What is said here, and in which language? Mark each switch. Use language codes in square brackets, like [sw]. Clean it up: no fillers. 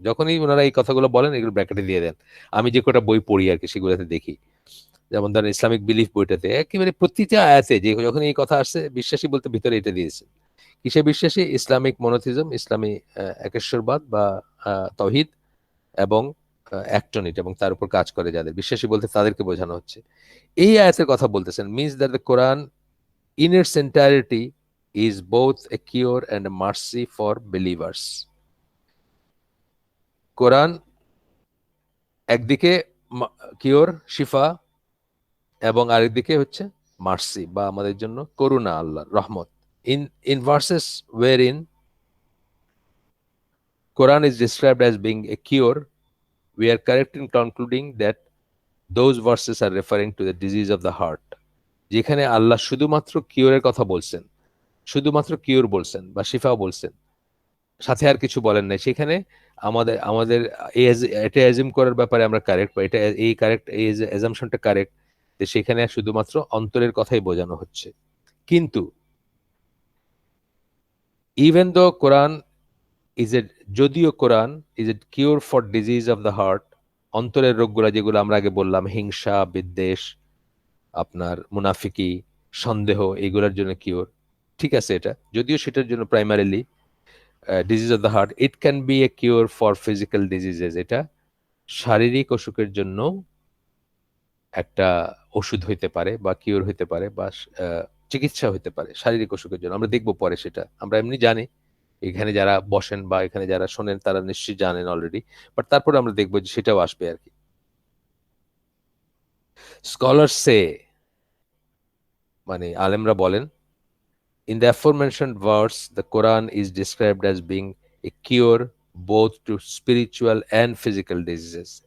[bn] যখনই ওনারা এই কথাগুলো বলেন এগুলো ব্র্যাকেটে দিয়ে দেন। আমি যে কটা বই পড়ি আর কি সেগুলোতে দেখি, যেমন ধরেন ইসলামিক বিলিফ বইটাতে একেবারে প্রতিটা আয়াতে যে যখন এই কথা আসছে বিশ্বাসী বলতে ভিতরে এটা দিয়েছে। কিসে বিশ্বাসী, ইসলামিক মনোথিজম, ইসলামী একেশ্বরবাদ বা তাওহীদ, এবং [en] act on it, [bn] এবং তার উপর কাজ করে যাদের, বিশ্বাসী বলতে তাদেরকে বোঝানো হচ্ছে। এই আয়াতের কথা বলতেছেন, [en] Means that the Quran in its entirety is both a cure and a mercy for believers. [bn] কোরআন একদিকে কিওর, শিফা, এবং আরেকদিকে হচ্ছে মার্সি বা আমাদের জন্য করুণা, আল্লাহর রহমত। [en] In verses wherein Quran is described as being a cure, we are correct in concluding that those verses are referring to the disease of the heart. [bn] যেখানে আল্লাহ শুধুমাত্র কিওরের কথা বলছেন, শুধুমাত্র কিওর বলছেন বা শিফাও বলছেন, সাথে আর কিছু বলেন নাই, সেখানে আমাদের আমাদের এটা অ্যাজিউম করার ব্যাপারে আমরা কারেক্ট, বা এটা এই কারেক্ট, এই অ্যাজাম্পশনটা কারেক্ট যে সেখানে শুধুমাত্র অন্তরের কথাই বোঝানো হচ্ছে। কিন্তু [en] even though Quran is a, [bn] যদিও [en] Quran is a cure for disease of the heart, [bn] অন্তরের রোগগুলা যেগুলো আমরা আগে বললাম, হিংসা, বিদ্বেষ, আপনার মুনাফিকি, সন্দেহ, এগুলোর জন্য কিওর, ঠিক আছে, এটা যদিও সেটার জন্য primarily [en] disease of the heart, it can be a cure for physical diseases, [bn] এটা শারীরিক অসুখের জন্য একটা ওষুধ হইতে পারে বা কিওর হইতে পারে বা চিকিৎসা হইতে পারে শারীরিক অসুখের জন্য। আমরা দেখবো পরে, সেটা আমরা এমনি জানি, এখানে যারা বসেন বা এখানে যারা শোনেন তারা নিশ্চয়ই জানেন অলরেডি, বাট তারপরে আমরা দেখবো যে সেটাও আসবে আর কি। স্কলার সে, মানে আলেমরা বলেন, [en] in the aforementioned verse the Quran is described as being a cure both to spiritual and physical diseases.